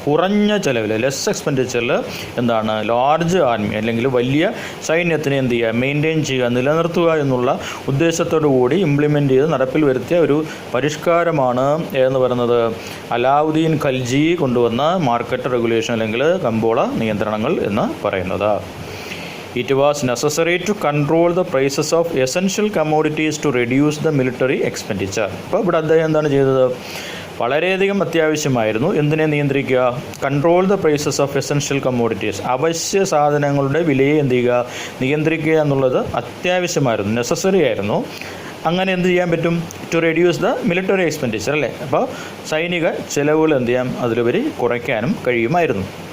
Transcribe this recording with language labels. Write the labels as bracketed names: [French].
[Malayalam] കുറഞ്ഞ ചിലവിൽ ലെസ് എക്സ്പെൻഡിച്ചറിൽ എന്താണ് ലാർജ് ആർമി അല്ലെങ്കിൽ വലിയ സൈന്യത്തിനെ എന്ത് ചെയ്യുക, മെയിൻറ്റെയിൻ ചെയ്യുക, നിലനിർത്തുക എന്നുള്ള ഉദ്ദേശത്തോടു കൂടി ഇംപ്ലിമെൻ്റ് ചെയ്ത് നടപ്പിൽ വരുത്തിയ ഒരു പരിഷ്കാരമാണ് എന്ന് പറയുന്നത് അലാവുദ്ദീൻ ഖൽജി കൊണ്ടുവന്ന മാർക്കറ്റ് റെഗുലേഷൻ അല്ലെങ്കിൽ കമ്പോള നിയന്ത്രണങ്ങൾ എന്ന് പറയുന്നത്. [English] It was necessary to control the prices of essential commodities to reduce the military expenditure. [Malayalam] അപ്പോൾ ഇവിടെ അദ്ദേഹം എന്താണ് ചെയ്തത്? വളരെയധികം അത്യാവശ്യമായിരുന്നു എന്തിനെ നിയന്ത്രിക്കുക? [English] Control the prices of essential commodities. [Malayalam] അവശ്യ സാധനങ്ങളുടെ വിലയെ എന്ത് ചെയ്യുക, നിയന്ത്രിക്കുക എന്നുള്ളത് അത്യാവശ്യമായിരുന്നു, നെസസറി ആയിരുന്നു. അങ്ങനെ എന്ത് ചെയ്യാൻ പറ്റും? [English] to reduce the military expenditure [Malayalam] അല്ലേ. അപ്പോൾ സൈനിക ചിലവുകൾ എന്ത് ചെയ്യാം, അതിലുപരി കുറയ്ക്കാനും കഴിയുമായിരുന്നു.